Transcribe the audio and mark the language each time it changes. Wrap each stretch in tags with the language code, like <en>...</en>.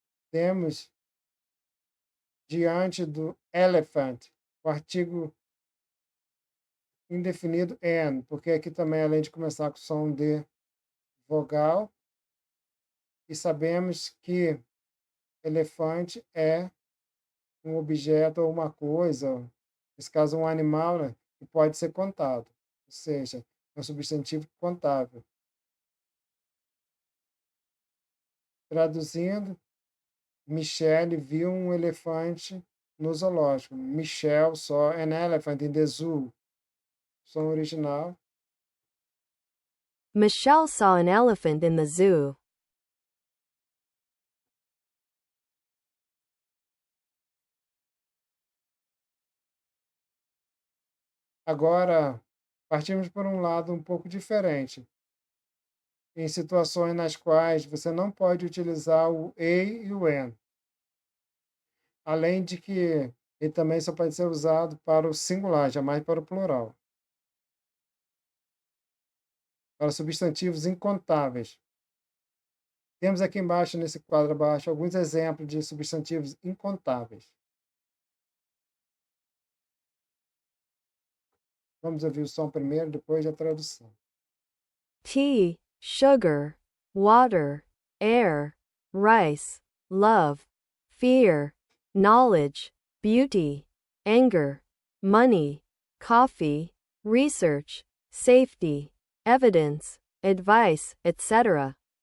<pt>Temos diante do elephant o artigo indefinido and, porque aqui também, além de começar com som de vogal, e sabemos que elefante é um objeto ou uma coisa, nesse caso um animal, né, que pode ser contado, ou seja, é um substantivo contável. Traduzindo, Michelle viu um elefante no zoológico.</pt> <en>Michelle saw an elephant in the zoo.</en> <pt>Som original.</pt> <en>Michelle saw an elephant in the zoo.</en> <pt>Agora, partimos por um lado um pouco diferente. Em situações nas quais você não pode utilizar o e o an. Além de que ele também só pode ser usado para o singular, jamais para o plural. Para substantivos incontáveis. Temos aqui embaixo, nesse quadro abaixo, alguns exemplos de substantivos incontáveis. Vamos ouvir o som primeiro, depois a tradução.</pt> <en>Tea, sugar, water, air, rice, love, fear, knowledge, beauty, anger, money, coffee, research, safety, evidence, advice, etc.</en>